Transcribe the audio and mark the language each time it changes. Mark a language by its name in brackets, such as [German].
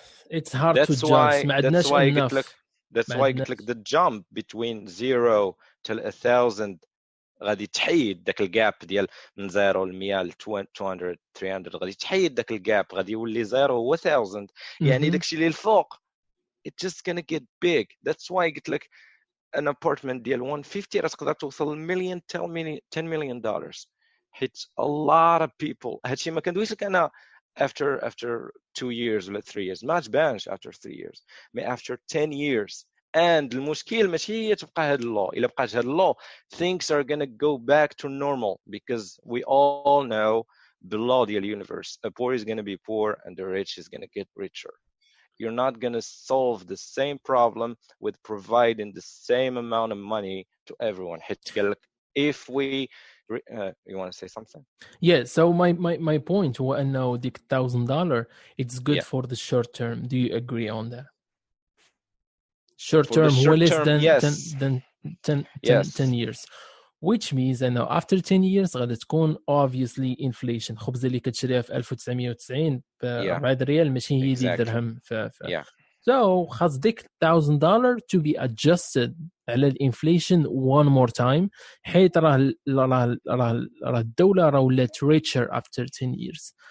[English] it's hard to judge [Arabic] ما عندناش [English] enough that's why [Arabic] قلت لك [English] the jump between 0 till 1,000 [Arabic] غادي تحيد داك الجاب ديال من 0 ل 100 ل 200 300 غادي تحيد داك الجاب غادي يولي 0 هو 1000 يعني داكشي اللي الفوق [English] it's just gonna get big. That's why [Arabic] قلت لك [English] an apartment ديال 150 [Arabic] راه تقدر توصل مليون 10 مليون دولار حيت [English] a lot of people [Arabic] هادشي ما كندويش لك انا [English] after 2 years ولا 3 years [Arabic] ما تبانش [English] after 3 years ما after 10 years and [Arabic] المشكل ماشي هي تبقى هاد اللو [English] الا بقات هاد اللو things are gonna go back to normal because we all know the law ديال universe a poor is gonna be poor and the rich is gonna get richer. You're not going to solve the same problem with providing the same amount of money to everyone. If we you want to say something? Yeah, so my point [Arabic] هو انه ديك [English] $1,000 it's good for the short term. Do you agree on that? Short term هو less than 10 years. Which means [Arabic] انه [English] after 10 years غادي تكون obviously inflation. [Arabic] خبزه اللي كتشريها في 1990 ب 4 ريال ماشي هي ديال درهم So خاص ديك $1,000 [English] to be adjusted [Arabic] على الانفليشن [English] one more time [Arabic] حيت راه الدولة راه ولات [English] richer after 10 years.